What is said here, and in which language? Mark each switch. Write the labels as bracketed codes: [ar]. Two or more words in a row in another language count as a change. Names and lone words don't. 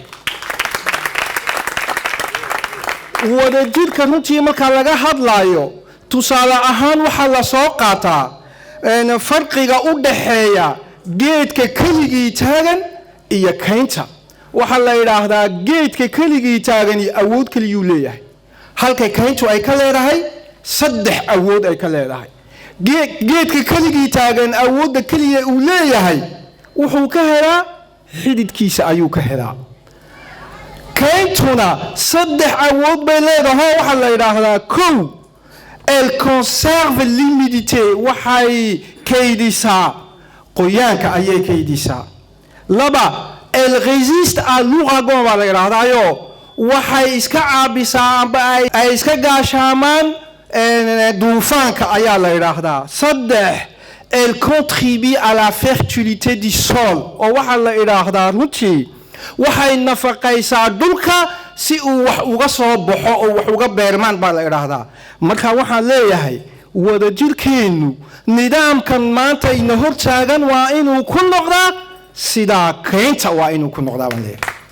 [so] wadajirka runtii marka laga hadlayo tusaale ahaan waxa la soo qaataa farqiga u dhaxeeya geedka keligii taagan iyo kaynta waxa la yiraahdaa geedka keligii taagan awood kaliyu leeyahay halka kayntu ay ka leedahay saddex awood ay ka leedahay geedka keligii taagan awoodda kaliya uu leeyahay wuxuu ka helaa xididkiisa ayuu ka helaa kayntuna saddex awood bay leedahay waxa la yiraahdaa kow [fr] elle conserve l'humidité [so] waxay kaydisa qoyaanka ayay kaydisa laba [fr] elle résiste à l'ouragan [so] baa la yiraahdaa waxay iska caabisaa amba ay iska gaashaamaan duufaanka ayaa la yiraahdaa saddex [fr] elle contribue à la fertilité du sol [so] oo waxa la yiraahdaa runtii waxay nafaqaysaa dhulka si uu wax uga soo baxo oo wax uga beermaan baa la yiraahdaa marka waxaan leeyahay wadajirkeenu nidaamkan maanta ina hor taagan waa inuu ku noqdaa sida kaynta waa inuu ku noqdaa baan leeyahay